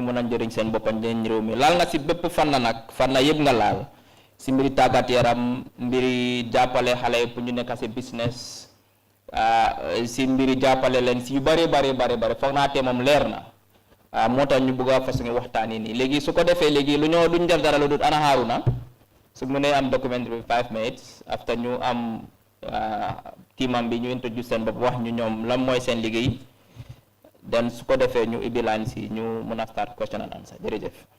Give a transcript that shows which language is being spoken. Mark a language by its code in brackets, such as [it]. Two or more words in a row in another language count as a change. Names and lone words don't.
[wo] mën a njëriñ seen boppam njëriñ réew mi laal nga si bépp fànn nag fànn yëpp nga laal si mbiri tàggat yaram mbiri jàppale xale yi pour ñu nekk si business si mbiri jàppale leen si yu bari foog naa te moom leer na moo tax ñu bëgg a fas ngi waxtaan yi nii léegi su ko defee léegi duñ def dara lu dul ana Haruna su mu ne am [en] documentary 5 minutes after [wo] ñu am teamam bi ñu introduce seen bopp wax ñu ñoom lan mooy seen liggéey then su ko defee ñu ibbi line si ñu mën a [en] start question and answer [wo] jërëjëf.